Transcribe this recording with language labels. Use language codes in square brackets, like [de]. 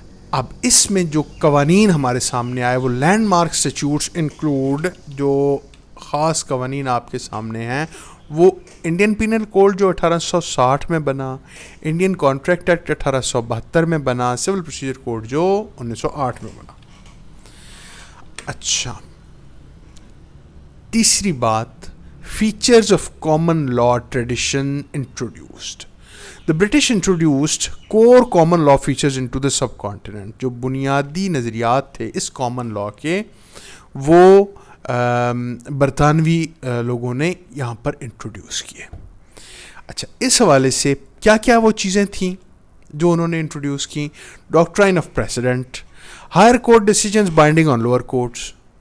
[ur] اب اس میں جو قوانین ہمارے سامنے آئے وہ [en] landmark statutes include, [ur] جو خاص قوانین آپ کے سامنے ہیں وہ انڈین پینل کوڈ جو 1860 میں بنا, انڈین کانٹریکٹ ایکٹ 1872 میں بنا, سول پروسیجر کوڈ جو 1908 میں بنا. اچھا, تیسری بات, [en] Features of common law tradition introduced. The British introduced core common law features into the subcontinent. [ur] جو بنیادی نظریات تھے اس common law کے وہ برطانوی لوگوں نے یہاں پر انٹروڈیوس کیے. اچھا, اس حوالے سے کیا کیا وہ چیزیں تھیں جو انہوں نے انٹروڈیوس کی؟ Doctrine of president, [en] Higher court decisions binding on lower courts.